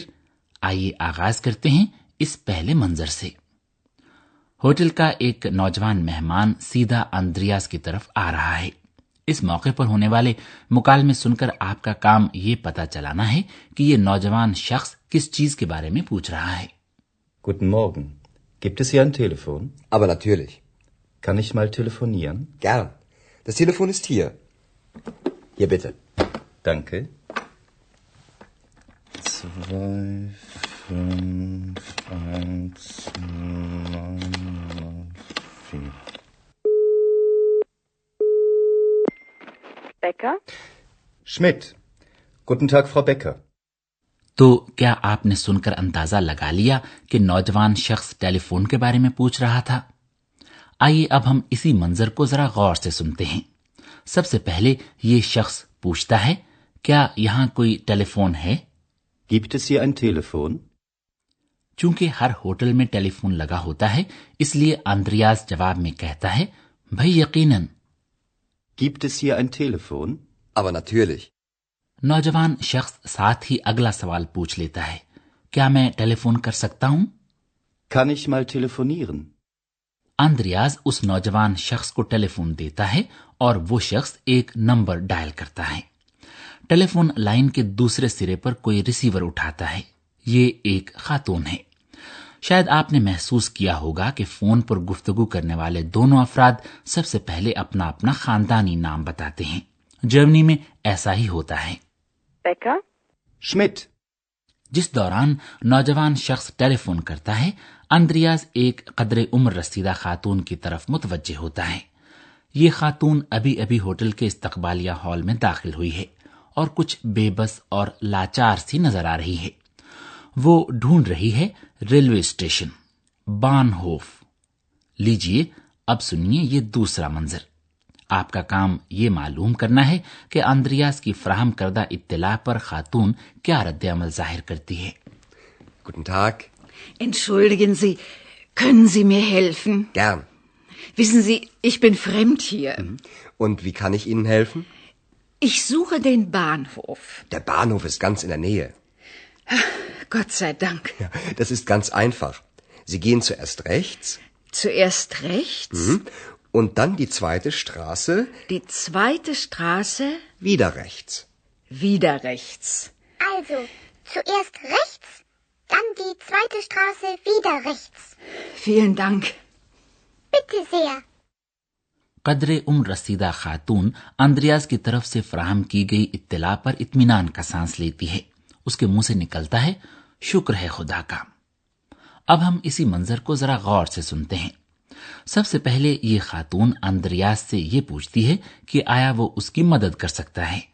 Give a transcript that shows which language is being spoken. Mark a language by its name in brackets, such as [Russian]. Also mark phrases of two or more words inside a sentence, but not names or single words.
[Urdu] آئیے آغاز کرتے ہیں اس پہلے منظر سے. ہوٹل کا ایک نوجوان مہمان سیدھا اندریاس کی طرف آ رہا ہے. اس موقع پر ہونے والے مکالمے سن کر آپ کا کام یہ پتہ چلانا ہے کہ یہ نوجوان شخص کس چیز کے بارے میں پوچھ رہا ہے. [German] Guten Morgen. Gibt es hier ein Telefon? Aber natürlich. Kann ich mal telefonieren? Gern. Das Telefon ist hier. Hier bitte. Danke. 2, 5, 1, 9, 4. Becker? Schmidt. Guten Tag, Frau Becker. [Urdu] تو کیا آپ نے سن کر اندازہ لگا لیا کہ نوجوان شخص ٹیلی فون کے بارے میں پوچھ رہا تھا؟ آئیے اب ہم اسی منظر کو ذرا غور سے سنتے ہیں. سب سے پہلے یہ شخص پوچھتا ہے کیا یہاں کوئی ٹیلی فون ہے؟ [German] Gibt es hier ein Telefon? [Urdu] چونکہ ہر ہوٹل میں ٹیلی فون لگا ہوتا ہے اس لیے اندریاس جواب میں کہتا ہے بھائی یقیناً. [German] Gibt es hier ein Telefon? Aber natürlich. [Urdu] نوجوان شخص ساتھ ہی اگلا سوال پوچھ لیتا ہے کیا میں ٹیلی فون کر سکتا ہوں؟ [German] Kann ich mal telefonieren? [Urdu] اندریاز اس نوجوان شخص کو ٹیلی فون دیتا ہے اور وہ شخص ایک نمبر ڈائل کرتا ہے. ٹیلی فون لائن کے دوسرے سرے پر کوئی ریسیور اٹھاتا ہے. یہ ایک خاتون ہے. شاید آپ نے محسوس کیا ہوگا کہ فون پر گفتگو کرنے والے دونوں افراد سب سے پہلے اپنا اپنا خاندانی نام بتاتے ہیں. جرمنی میں ایسا ہی ہوتا ہے. [German] Becker? Schmidt. [Urdu] جس دوران نوجوان شخص ٹیلی فون کرتا ہے اندریاز ایک قدر عمر رسیدہ خاتون کی طرف متوجہ ہوتا ہے. یہ خاتون ابھی ابھی ہوٹل کے استقبالیہ ہال میں داخل ہوئی ہے اور کچھ بے بس اور لاچار سی نظر آ رہی ہے. وہ ڈھونڈ رہی ہے ریلوے اسٹیشن بان ہوف. لیجئے اب سنیے یہ دوسرا منظر. آپ کا کام یہ معلوم کرنا ہے کہ اندریاس کی فراہم کردہ اطلاع پر خاتون کیا رد عمل ظاہر کرتی ہے. [German] Guten Tag. Entschuldigen Sie, können Sie mir helfen? Gern. Wissen Sie, ich bin fremd hier. Und wie kann ich Ihnen helfen? Ich suche den Bahnhof. Der Bahnhof ist ganz in der Nähe. Gott sei Dank. Ja, das ist ganz einfach. Sie gehen zuerst rechts. Zuerst rechts? Und dann die zweite Straße. Die zweite Straße? Wieder rechts. Wieder rechts. Also, zuerst rechts, dann die zweite Straße wieder rechts. Vielen Dank. Bitte sehr. [Urdu] قدر عمر رسیدہ خاتون اندریاس کی طرف سے فراہم کی گئی اطلاع پر اطمینان کا سانس لیتی ہے. اس کے منہ سے نکلتا ہے شکر ہے خدا کا. اب ہم اسی منظر کو ذرا غور سے سنتے ہیں. سب سے پہلے یہ خاتون اندریاس سے یہ پوچھتی ہے کہ آیا وہ اس کی مدد کر سکتا ہے.